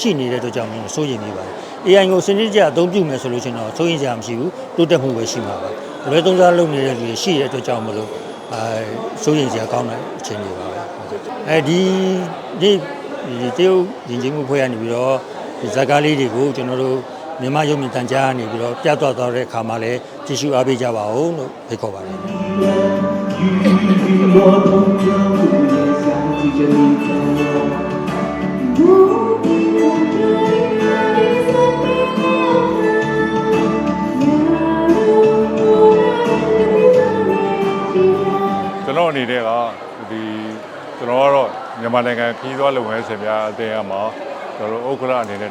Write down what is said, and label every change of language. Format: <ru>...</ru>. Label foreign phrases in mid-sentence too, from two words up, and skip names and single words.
<my>ရှိနေတဲ့အတွက်ကြောင့်မျိုးစိုးရိမ်မိပါတယ် AI ကိုစနစ်တကျအသုံးပြုမယ်ဆိုလို့ရှိရင်တော့စိုးရိမ်စရာမရှိဘူးတိုးတက်မှုပဲရှိမှာပါအလွဲသုံးစားလုပ်နေတဲ့လူတွေရှိတဲ့အတွက်ကြောင့်မလို့စိုးရိမ်စရာကောင်းတဲ့အခြေအနေပါပဲဒီတရုတ်ယဉ်ကျေးမှုဖွဲ့ရနေပြီးတော့ဒီဇာတ်ကားလေးတွေကိုကျွန်တော်တို့မြန်မာရုပ်မြင်သံကြားကနေပြီးတော့ပြသသွားတဲ့အခါမှာလည်းကြည့်ရှုအားပေးကြပါဦးလို့ဖိတ်ခေါ်ပါတယ်</my> <zh>雨雨落同着午夜想起着你的我</zh> <my>ကျွန်တော်အနေနဲ့ကဒီကျွန်တော်ကတော့မြန်မာနိုင်ငံခီးသွွားလုပ်ငန်းရှင်များအသင်းအမှာကျွန်တော်ဥက္ကဋ္ဌအနေနဲ့</my>